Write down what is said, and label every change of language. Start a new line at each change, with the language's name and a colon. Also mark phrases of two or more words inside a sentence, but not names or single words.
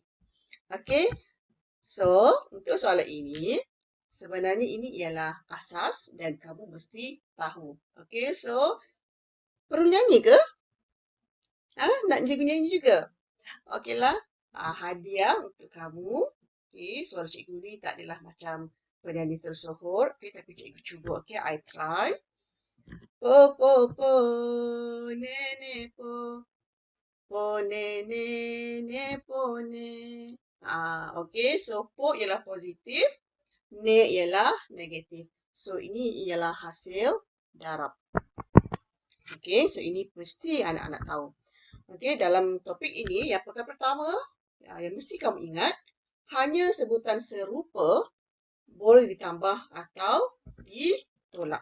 Malay: Okey, so untuk soalan ini, sebenarnya ini ialah asas dan kamu mesti tahu. Okey, so perlu nyanyi ke? Nak cikgu nyanyi juga? Okeylah, hadiah untuk kamu. Okey, suara cikgu ni tak adalah macam penyanyi tersohor. Okey, tapi cikgu cuba. Okey,
English: I try. Po, po, po, nene, po. Po, nene, ne, po, ne.
Malay: Okey, so po ialah positif. Ne ialah negatif. So, ini ialah hasil darab. Okey, so ini mesti anak-anak tahu. Okey, dalam topik ini, yang perkara pertama, yang mesti kamu ingat, hanya sebutan serupa boleh ditambah atau ditolak.